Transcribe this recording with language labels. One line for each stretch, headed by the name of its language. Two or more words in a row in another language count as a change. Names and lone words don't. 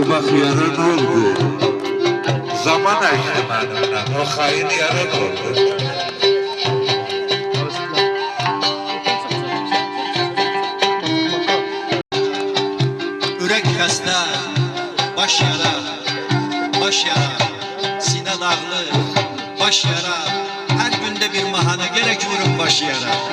Turkish: yara ne oldu? Zaman açtı benimle. O hain yara ne oldu?
Azerbaijani: Ürək xəstə, baş yara, sinə dağlı, baş yara. Hər gündə bir mahana gerek vurun baş yara.